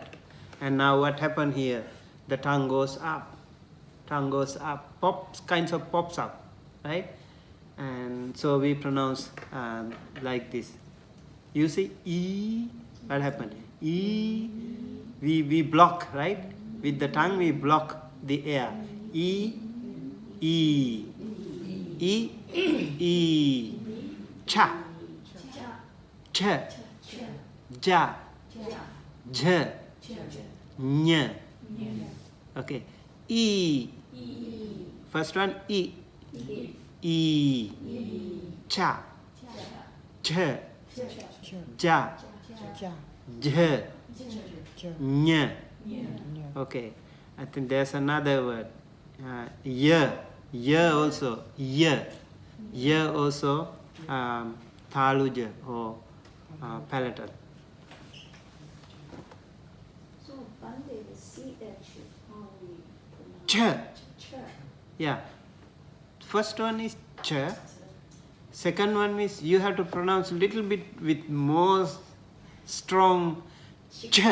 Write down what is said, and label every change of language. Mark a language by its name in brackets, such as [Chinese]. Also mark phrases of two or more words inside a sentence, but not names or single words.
[English] And now what happened here? The tongue goes up, kinds of pops up, right? And so we pronounce like this. You see E, what happened? E, we block, right? With the tongue we block the air. E, E, E, E. cha, cha, ja, ja, nya. Okay, e. First one e, e, cha, cha, ja, ja, nya. Okay, I think there's another word. Ya, ya also, ya, ya also thaluja or palatal. So Bande, the CH, how we pronounce Cha. Ch. Yeah. First one is cha. Second one is you have to pronounce a little bit with more strong cha.